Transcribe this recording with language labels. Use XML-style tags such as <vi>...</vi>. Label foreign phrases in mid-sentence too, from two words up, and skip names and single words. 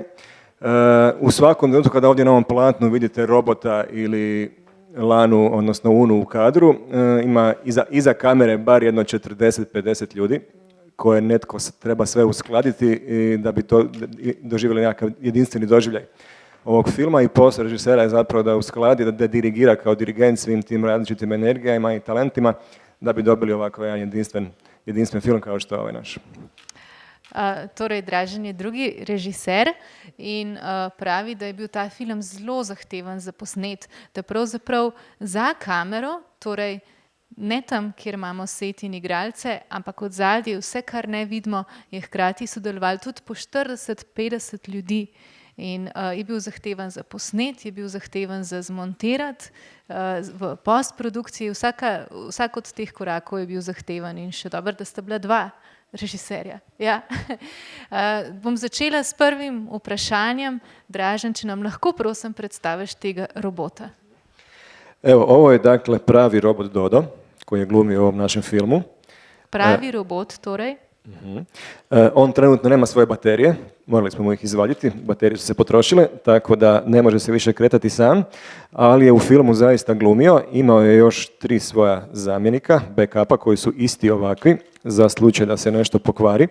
<hr>U svakom trenutku kada ovdje na ovom platnu vidite robota ili Lanu, odnosno Unu u kadru, ima iza kamere bar jedno 40-50 ljudi koje netko treba sve uskladiti i da bi to doživjeli nekakav jedinstveni doživljaj ovog filma i posao režisera je zapravo da uskladi, da dirigira kao dirigent svim tim različitim energijama i talentima da bi dobili ovako jedan jedinstven film kao što je ovaj naš.</hr> <sl>Torej, Dražen je drugi režiser in pravi, da je bil ta film zelo zahteven za posnet, da pravzaprav za kamero, torej ne tam, kjer imamo set in igralce, ampak od zadaj vse, kar ne vidimo, je hkrati sodelovali tudi po 40-50 ljudi in je bil zahteven za posnet, je bil zahteven za zmontirati v postprodukciji, vsak od teh korakov je bil zahteven in še dobro, da sta bila dva režiserja. Ja. Bom začela s prvim vprašanjem. Dražen, če nam lahko prosim predstaviš tega robota.</sl> <hr>Evo, ovo je dakle pravi robot Dodo koji je glumio u ovom našem filmu.</hr> <sl>Pravi robot, torej?</sl> <hr>On trenutno nema svoje baterije, morali smo mu ih izvaditi, baterije su se potrošile, tako da ne može se više kretati sam, ali je u filmu zaista glumio, imao je još 3 svoja zamjenika, backupa koji su isti ovakvi, za slučaj da se nešto pokvari.</hr>